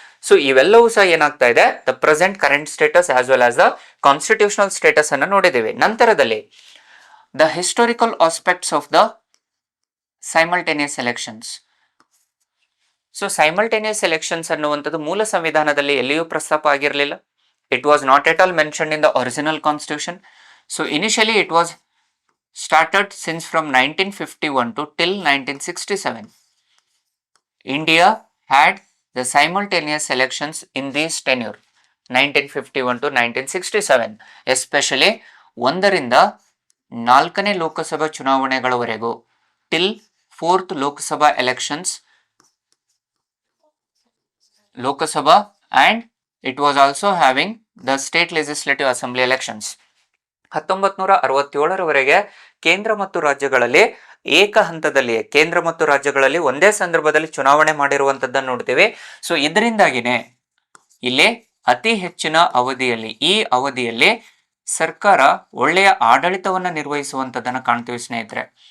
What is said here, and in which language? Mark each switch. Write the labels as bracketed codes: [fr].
[kn] So ಇವೆಲ್ಲವೂ ಸಹ ಏನಾಗ್ತಾ ಇದೆ, [en] the present current status as well as the constitutional status [kn] ಅನ್ನು ನೋಡಿದ್ದೇವೆ. ನಂತರದಲ್ಲಿ [en] The historical aspects of the simultaneous elections. [kn] So simultaneous elections ಅನ್ನುವಂಥದ್ದು ಮೂಲ ಸಂವಿಧಾನದಲ್ಲಿ ಎಲ್ಲಿಯೂ ಪ್ರಸ್ತಾಪ ಆಗಿರಲಿಲ್ಲ. [en] It was not at all mentioned in the original constitution. So initially it was started since from 1951 to till 1967. India had the simultaneous elections in this tenure 1951 to 1967, especially [kn] 1ರಿಂದ 4ನೇ Lok Sabha ಚುನಾವಣೆಗಳವರೆಗೂ [en] till 4th Lok Sabha elections, Lok Sabha, and it was also having the state legislative assembly elections. [kn] 1967ರವರೆಗೆ ಕೇಂದ್ರ ಮತ್ತು ರಾಜ್ಯಗಳಲ್ಲಿ ಏಕ ಹಂತದಲ್ಲಿ, ಕೇಂದ್ರ ಮತ್ತು ರಾಜ್ಯಗಳಲ್ಲಿ ಒಂದೇ ಸಂದರ್ಭದಲ್ಲಿ ಚುನಾವಣೆ ಮಾಡಿರುವಂತದ್ದನ್ನು ನೋಡ್ತೀವಿ. ಸೊ ಇದರಿಂದಾಗಿನೇ ಇಲ್ಲಿ ಅತಿ ಹೆಚ್ಚಿನ ಅವಧಿಯಲ್ಲಿ, ಈ ಅವಧಿಯಲ್ಲಿ ಸರ್ಕಾರ ಒಳ್ಳೆಯ ಆಡಳಿತವನ್ನ ನಿರ್ವಹಿಸುವಂತದ್ದನ್ನು ಕಾಣ್ತೀವಿ ಸ್ನೇಹಿತರೆ.